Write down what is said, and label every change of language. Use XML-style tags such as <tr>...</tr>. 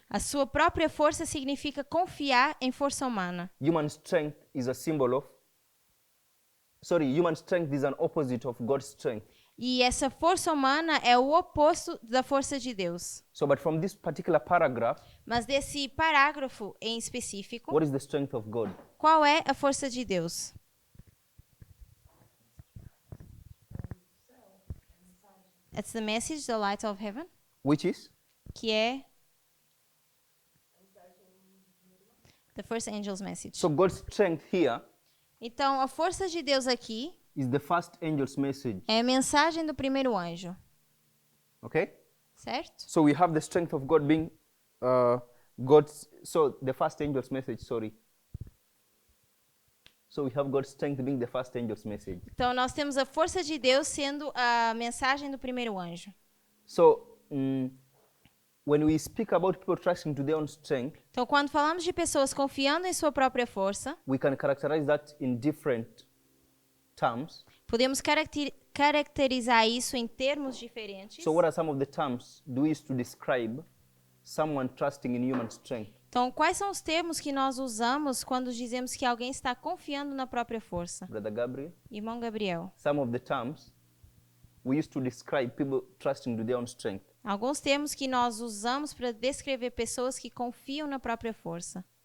<pt>A sua própria força significa confiar em força humana.</pt> <en>Human strength is a symbol of. Human strength is an opposite of God's strength.</en> <pt>E essa força humana é o oposto da força de Deus.</pt> <en>So, but from this particular paragraph,</en> <pt>Mas desse parágrafo em específico,</pt> <en>what is the strength of God?</en> <pt>qual é a força de Deus?</pt> <en>It's the message, the light of heaven, Which is?</en> <pt>que é</pt> <en>the first angel's message. So, God's strength here</en> <pt>Então, a força de Deus aqui</pt> <en>is the first angel's message.</en> <pt>é a mensagem do primeiro anjo,</pt> <en>Okay?</en> <pt>certo?</pt> <en>So, we have the strength of God being God's. So, the first angel's message, sorry. So, we have God's strength being the first angel's message.</en> <pt>Então, nós temos a força de Deus sendo a mensagem do primeiro anjo.</pt> <en>So, when we speak about people trusting to their own strength,</en> <pt>Então, quando falamos de pessoas confiando em sua própria força,</pt> <en>we can characterize that in different terms.</en> <pt>podemos caracterizar isso em termos diferentes.</pt> <en>So, what are some of the terms do we use to describe someone trusting in human strength?</en> <pt>Então, quais são os termos que nós usamos quando dizemos que alguém está confiando na própria força?</pt> <en>Brother Gabriel?</en> <pt>Irmão Gabriel,</pt> <en>Some of the terms we use to describe people trusting to their own strength.</en> <pt>alguns termos que nós usamos para descrever pessoas que confiam na própria força.</pt>